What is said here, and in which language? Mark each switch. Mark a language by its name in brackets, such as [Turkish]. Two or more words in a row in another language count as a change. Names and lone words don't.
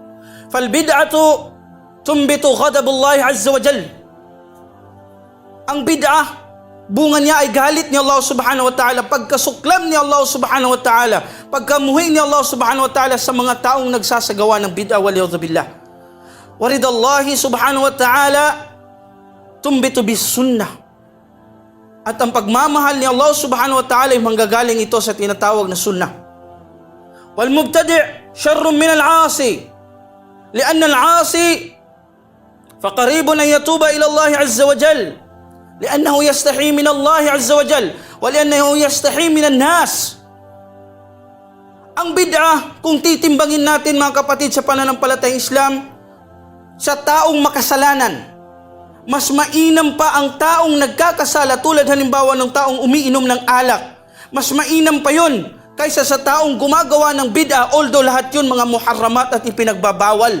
[Arabic] فالبدعة تنبت غضب الله عز وجل. [Filipino] Ang bid'ah, bunga niya ay galit ni Allah [Arabic] سبحانه وتعالى, [Filipino] pagkasuklam ni Allah [Arabic] سبحانه وتعالى, [Filipino] pagkamuhi ni Allah [Arabic] سبحانه وتعالى [Filipino] sa mga taong nagsasagawa ng bid'ah, [Arabic] والعياذ بالله. ورضا الله سبحانه وتعالى تنبت بالسنة. [Filipino] At ang pagmamahal ni Allah [Arabic] سبحانه وتعالى [Filipino] ay manggagaling ito sa tinatawag na sunnah. [Arabic] والمبتدع شر من العاصي، لأن العاصي فقريب أن يتوب إلى الله عز وجل، لأنه يستحي من الله عز وجل، ولأنه يستحي من الناس. [Filipino] Ang bid'ah, kung titimbangin natin mga kapatid sa pananampalatayang Islam, sa taong makasalanan, mas mainam pa ang taong nagkakasala, tulad halimbawa ng taong umiinom ng alak. Mas mainam pa yun kaysa sa taong gumagawa ng bid'ah, although lahat yun mga muharramat at ipinagbabawal.